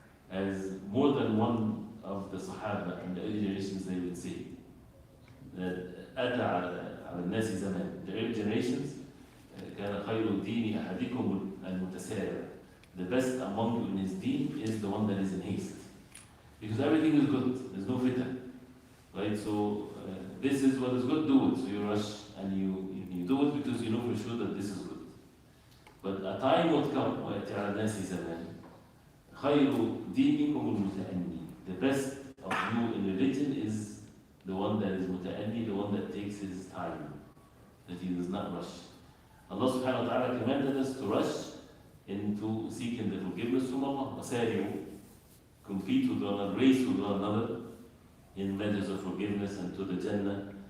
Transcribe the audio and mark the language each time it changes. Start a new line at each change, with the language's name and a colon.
English: As more than one of the Sahaba and the early generations, they would say that
Arabic: أتى على الناس زمان,
English: the early generations,
Arabic: كان خير دين أحدكم المتسارع.
English: The best among you in his deen is the one that is in haste. Because everything is good, there's no fitan. Right? So this is what is good, do it. So you rush and you do it because you know for sure that this is good. But a time would come,
Arabic: وَيَأْتِي عَلَى النَّاسِ زَمَانٍ خَيْرُ دِينِكُمُ الْمُتَأَنِّي.
English: The best of you in religion is the one that is muta'anni, the one that takes his time, that he does not rush. Allah subhanahu wa ta'ala commanded us to rush into seeking the forgiveness from Allah. وَسَارِعُوا, compete with one another, race with one another in matters of forgiveness and to the Jannah.